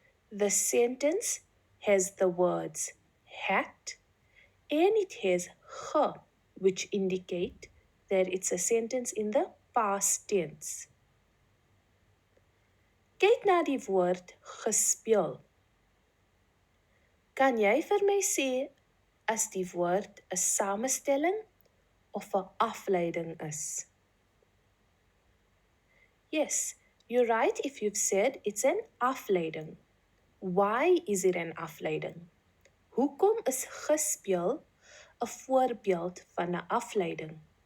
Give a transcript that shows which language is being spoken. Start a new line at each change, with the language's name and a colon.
English: The sentence has the words had and it has ge, which indicate that it's a sentence in the past tense.
Afrikaans: Kyk na die woord gespeel. Kan jy vir my sê as die woord 'n samestelling of 'n afleiding is?
English: Yes, you're right if you've said it's an afleiding. Why is it an afleiding?
Afrikaans: Hoekom is gespeel 'n voorbeeld van 'n afleiding?